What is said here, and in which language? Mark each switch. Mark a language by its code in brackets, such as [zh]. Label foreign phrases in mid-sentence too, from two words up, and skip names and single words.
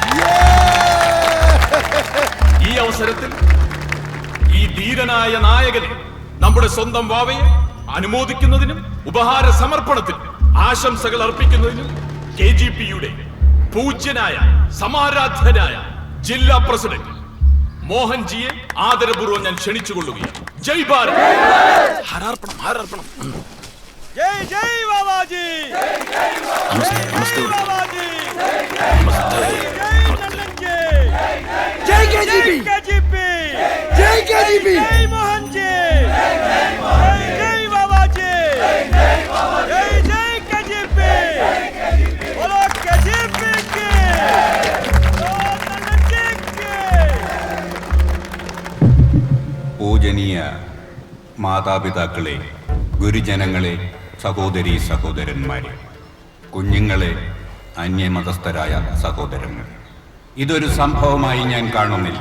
[ml] ഈ അവസരത്തിൽ ഈ ധീരനായ നായകനെ, നമ്മുടെ സ്വന്തം വാവയെ അനുമോദിക്കുന്നതിനും ഉപഹാര സമർപ്പണത്തിനും ആശംസകൾ അർപ്പിക്കുന്നതിനും KGPയുടെ പൂജ്യനായ സമാരാധ്യനായ ജില്ലാ പ്രസിഡന്റ് മോഹൻജിയെ ആദരപൂർവ്വം ഞാൻ ക്ഷണിച്ചുകൊള്ളുകയാണ്. [hi] जय भारत. [ml] ഹാരാർപ്പണം. [hi] जय जय बाबाजी, जय जय बाबाजी, जय केजीपी, जय केजीपी, जय मोहन जी, जय जय बाबाजी, जय जय केजीपी, बोलो केजीपी की, [ml] പൂജനീയ മാതാപിതാക്കളെ, ഗുരുജനങ്ങളെ, സഹോദരീ സഹോദരന്മാരെ, കുഞ്ഞുങ്ങളെ, അന്യമതസ്ഥരായ സഹോദരങ്ങൾ, ഇതൊരു സംഭവമായി ഞാൻ കാണുന്നില്ല.